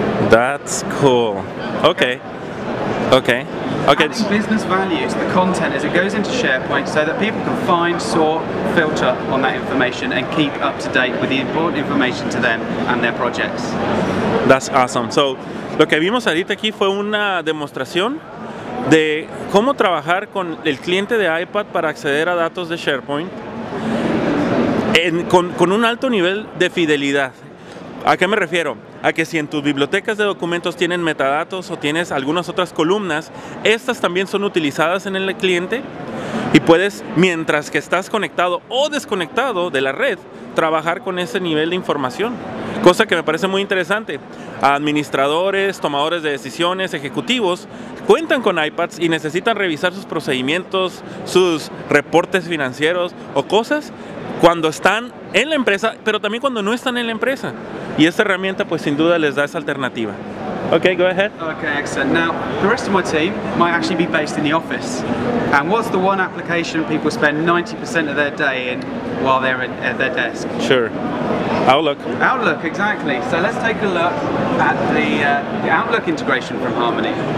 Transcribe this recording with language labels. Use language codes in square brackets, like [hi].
[en] That's cool. Okay. Okay. Okay. Adding business value to the content as it goes into SharePoint so that people can find, sort, filter on that information and keep up to date with the important information to them and their projects. That's awesome. [es] So, lo que vimos ahorita aquí fue una demostración de cómo trabajar con el cliente de iPad para acceder a datos de SharePoint con un alto nivel de fidelidad. ¿A qué me refiero? A que si en tus bibliotecas de documentos tienen metadatos o tienes algunas otras columnas, estas también son utilizadas en el cliente y puedes, mientras que estás conectado o desconectado de la red, trabajar con ese nivel de información. Cosa que me parece muy interesante. Administradores, tomadores de decisiones, ejecutivos, cuentan con iPads y necesitan revisar sus procedimientos, sus reportes financieros o cosas cuando están en la empresa, pero también cuando no están en la empresa. Y esta herramienta pues sin duda les da esa alternativa. [en] Okay, go ahead. Okay, excellent. Now, the rest of my team might actually be based in the office. And what's the one application people spend 90% of their day in while they're at their desk? Sure. Outlook. Outlook, exactly. So let's take a look at the Outlook integration from Harmony.